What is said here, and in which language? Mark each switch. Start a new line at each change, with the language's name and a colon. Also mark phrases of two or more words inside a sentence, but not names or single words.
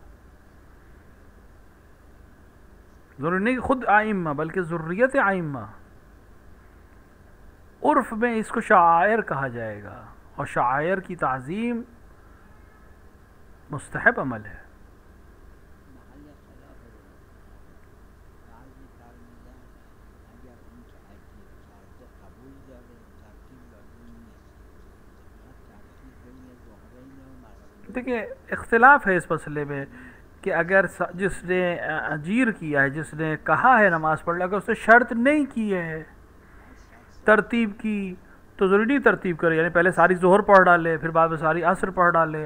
Urdu: ضروری نہیں کہ خود آئمہ بلکہ ذریت آئمہ. عرف میں اس کو شعائر کہا جائے گا، اور شعائر کی تعظیم مستحب عمل ہے. محل خلاف ہے.
Persian: بعضی فرمودن اگر اون که عجیب کرده قبول داره ترتیب لازم نیست، فقط ترتیب بین ظهرین و مغربین.
Urdu: دیکھیں اختلاف ہے اس مسئلے میں کہ اگر جس نے اجیر کیا ہے، جس نے کہا ہے نماز پڑھ لے، اگر اس نے شرط نہیں کی ہے ترتیب کی تو ضروری نہیں ترتیب کرے، یعنی پہلے ساری ظہر پڑھ ڈالے پھر بعد میں ساری عصر پڑھ ڈالے.